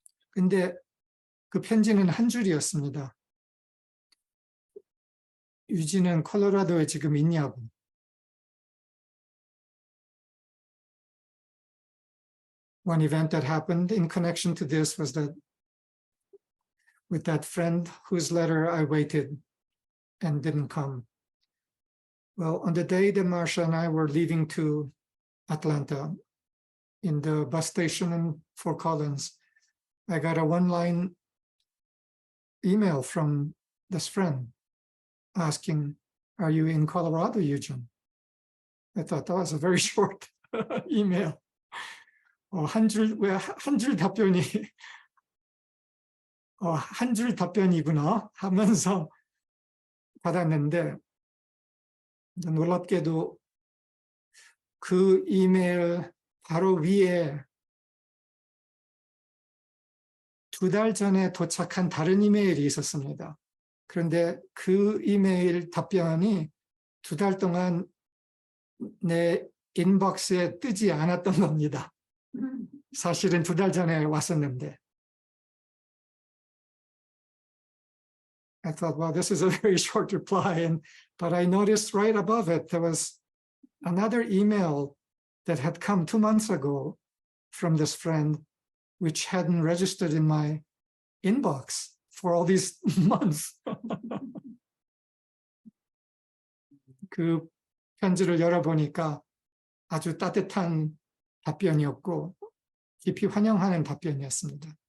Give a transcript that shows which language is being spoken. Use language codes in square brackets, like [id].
[ko] 근데 그 편지는 한 줄이었습니다. 유진은 콜로라도에 지금 있냐고. [en] One event that happened in connection to this was that with that friend whose letter I waited and didn't come. Well, on the day that Marcia and I were leaving to Atlanta, in the bus station in Fort Collins, I got a one-line email from this friend asking, "Are you in Colorado, Eugene?" I thought that was a very short email. [ko] 한 줄 답변이 한 줄 답변이구나 하면서 받았는데, 놀랍게도 그 이메일 바로 위에 2달 전에 도착한 다른 이메일이 있었습니다. 그런데 그 이메일 답변이 2달 동안 내 인박스에 뜨지 않았던 겁니다. 사실은 2달 전에 왔었는데. [en] I thought, well, this is a very short reply, but I noticed right above it there was another email that had come 2 months ago from this friend, which hadn't registered in my inbox for all these months. [ko] 그 편지를 열어보니까 아주 따뜻한 답변이었고 깊이 환영하는 답변이었습니다.